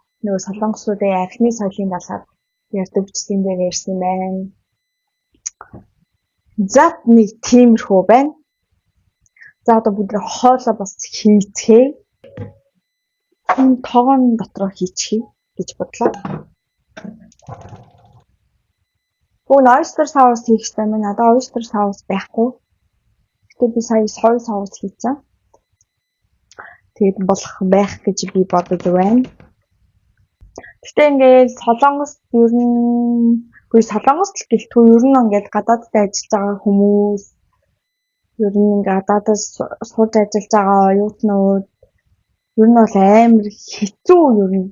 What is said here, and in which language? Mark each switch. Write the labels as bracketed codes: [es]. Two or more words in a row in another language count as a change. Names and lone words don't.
[mn] Нөгөө солонгосуудын архины соёлын талаар ярьдаг бичлэгийн дээр ярьсан юм байна. За нэг тиймэрхүү байна. За одоо бүгд хоолоо бас хийцгээе. Тоон дотроо хийчихье гэж бодлоо. [en] Oyster sauce [mn] хийх хэрэгтэй юм. Надад [en] oyster sauce [mn] байхгүй. Гэтэ би сая [en] soy sauce [mn] хийчихсэн. Тэгээд болох байх гэж би бодож байна. Гэтэ ингээд Солонгост ер нь Солонгост л гэлтгүй ер нь ингээд гадаадд ажиллаж байгаа хүмүүс ер нь ингээд гадаадд сууж ажиллаж байгаа оюутнууд ер нь бол амар хэцүү ер нь.